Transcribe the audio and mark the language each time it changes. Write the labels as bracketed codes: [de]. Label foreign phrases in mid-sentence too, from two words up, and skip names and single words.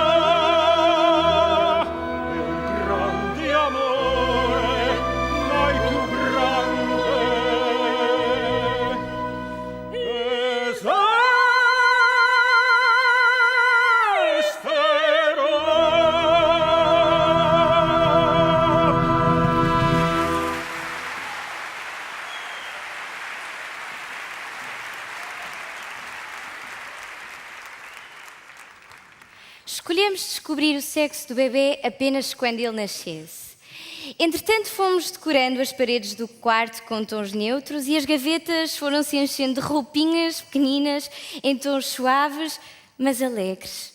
[it] È un grande amore, mai più grande. Esisterò. [pt] Escolhemos descobrir o sexo do bebê apenas quando ele nascesse. Entretanto, fomos decorando as paredes do quarto com tons neutros e as gavetas foram se enchendo de roupinhas pequeninas em tons suaves, mas alegres.